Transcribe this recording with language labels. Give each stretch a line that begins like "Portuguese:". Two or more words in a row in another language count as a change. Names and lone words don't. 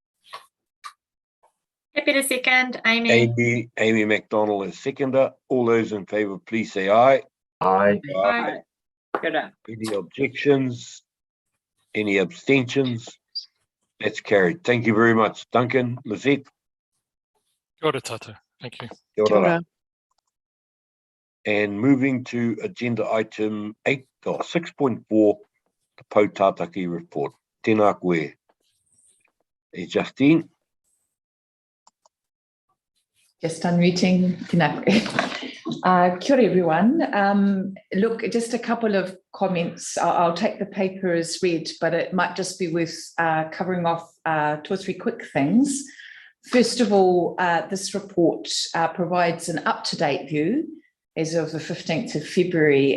English: Happy to second, Amy. Amy McDonald as seconder. All those in favour, please say aye. Aye. Aye. Good. Any objections? Any abstentions? That's carried. Thank you very much, Duncan, Lizette.
Māori: Kia ora tātou.
English: Thank you.
Māori: Kia Kia ora. ora.
English: And moving to agenda item 6.4, the Poutātaki report.
Māori: Tēnā koe. E Justine.
English: Just unmuting.
Māori: Kia ora,
English: everyone. Look, just a couple of comments. I'll take the paper as read, but it might just be worth covering off 2 or 3 quick things. First of all, this report provides an up-to-date view as of the 15th of February.